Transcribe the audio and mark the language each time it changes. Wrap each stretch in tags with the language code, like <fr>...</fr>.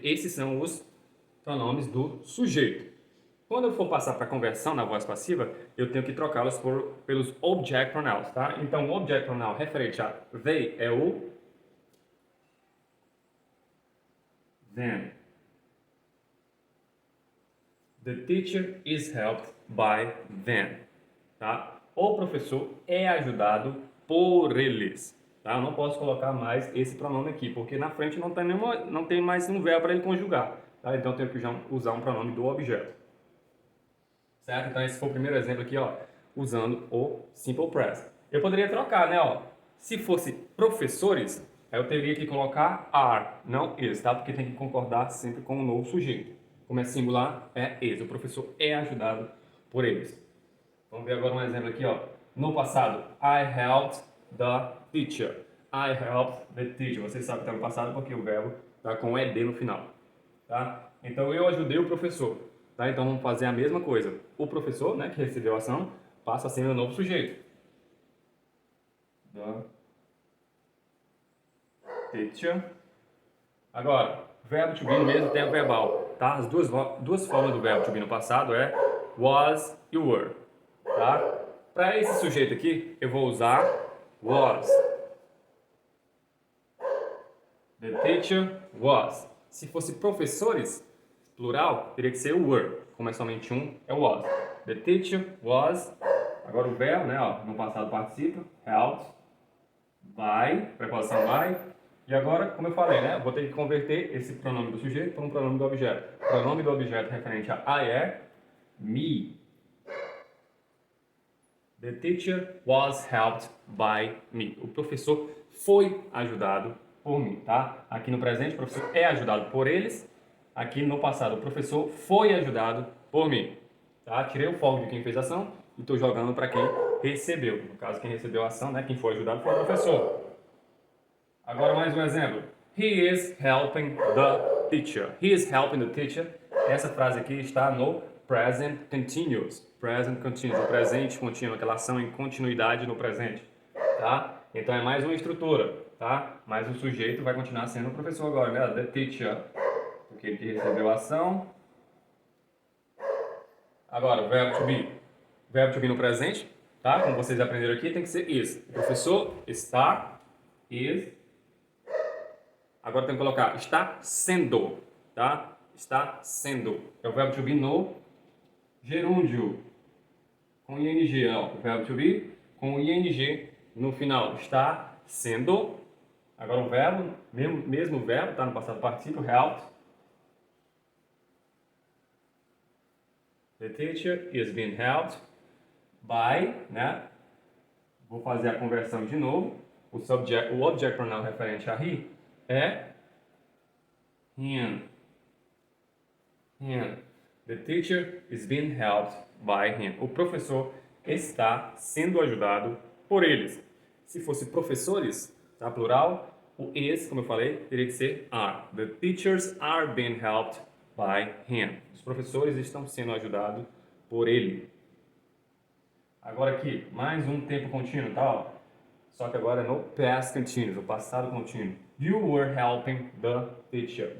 <pt>Esses são os pronomes do sujeito. Quando eu for passar para a conversão na voz passiva, eu tenho que trocá-los pelos object pronouns, tá? Então, o object pronoun referente a they é o them.</pt> <en>The teacher is helped by them, tá?</en> <pt>O professor é ajudado por eles, tá? Eu não posso colocar mais esse pronome aqui, porque na frente não tem mais um verbo para ele conjugar, tá? Então, eu tenho que usar um pronome do objeto. Certo? Então, esse foi o primeiro exemplo aqui, ó, usando o simple present. Eu poderia trocar, né, ó? Se fosse professores, aí eu teria que colocar are, não is, tá? Porque tem que concordar sempre com o novo sujeito. Como é singular, é is. O professor é ajudado por eles. Vamos ver agora um exemplo aqui, ó. No passado,</pt> <en>I helped the teacher. I helped the teacher.</en> <pt>Você sabe que está no passado porque o verbo está com ed no final, tá? Então, eu ajudei o professor. Tá? Então vamos fazer a mesma coisa. O professor, né, que recebeu a ação, passa a ser o novo sujeito.</pt> <en>The teacher.</en> <pt>Agora, verbo to be no mesmo tempo verbal. Tá? As duas formas do verbo to be no passado é was e were. Tá? Para esse sujeito aqui, eu vou usar was.</pt> <en>The teacher was.</en> <pt>Se fosse professores, plural, teria que ser o were. Como é somente um, é o was.</pt> <en>The teacher was.</en> <pt>Agora o verbo, né, ó, no passado participa,</pt> <en>helped by,</en> <pt>preposição by. E agora, como eu falei, né, eu vou ter que converter esse pronome do sujeito para um pronome do objeto. O pronome do objeto referente a I é me.</pt> <en>The teacher was helped by me.</en> <pt>O professor foi ajudado por mim, tá? Aqui no presente, o professor é ajudado por eles. Aqui no passado, o professor foi ajudado por mim. Tá? Tirei o foco de quem fez a ação e estou jogando para quem recebeu. No caso, quem recebeu a ação, né? Quem foi ajudado foi o professor. Agora mais um exemplo.</pt> <en>He is helping the teacher. He is helping the teacher.</en> <pt>Essa frase aqui está no present continuous. Present continuous. O presente contínuo, aquela ação em continuidade no presente. Tá? Então é mais uma estrutura. Tá? Mas o sujeito vai continuar sendo o professor agora, né?</pt> <en>The teacher.</en> <pt>Aquele que recebeu a ação. Agora, o verbo to be. O verbo to be no presente, tá? Como vocês aprenderam aqui, tem que ser is. O professor está, is. Agora tem que colocar está sendo, tá? Está sendo. É o verbo to be no gerúndio. Com ing, ó. O verbo to be com ing no final. Está sendo. Agora o verbo, mesmo verbo, tá? No passado particípio, helped.</pt> <en>The teacher is being helped by, né?</en> <pt>Vou fazer a conversão de novo. O object pronoun referente a he é him. Him.</pt> <en>The teacher is being helped by him.</en> <pt>O professor está sendo ajudado por eles. Se fosse professores, tá? Plural, o is, como eu falei, teria que ser are.</pt> <en>The teachers are being helped by him.</en> <pt>Os professores estão sendo ajudados por ele. Agora aqui, mais um tempo contínuo, tá? Ó. Só que agora é no past continuous, no passado contínuo.</pt> <en>You were helping the teacher.</en>